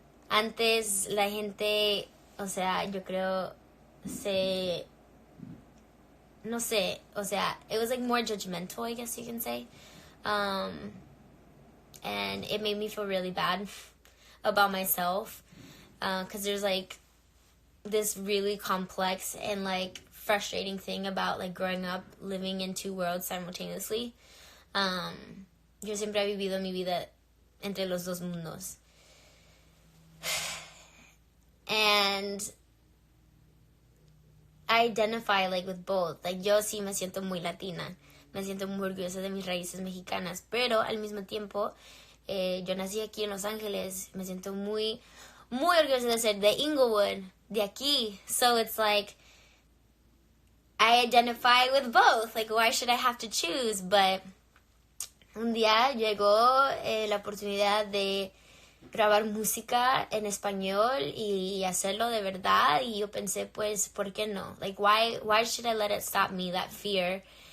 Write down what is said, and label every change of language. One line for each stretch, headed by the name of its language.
Spanish: Antes la gente, o sea, yo creo no sé, o sea,
English: it was like more judgmental, I guess you can say. And it made me feel really bad about myself because there's like this really complex and like frustrating thing about like growing up living in two worlds simultaneously.
Spanish: Yo siempre he vivido mi vida entre los dos mundos.
English: And I identify like with both.
Spanish: Like yo sí me siento muy latina, me siento muy orgullosa de mis raíces mexicanas, pero al mismo tiempo yo nací aquí en Los Ángeles, me siento muy orgullosa de ser de Inglewood, de aquí.
English: So it's like I identify with both. Like, why should I have to choose?
Spanish: But un día llegó la oportunidad de grabar música en español y hacerlo de verdad, y yo pensé, pues, ¿por qué no?
English: Like, why should I let it stop me, that fear?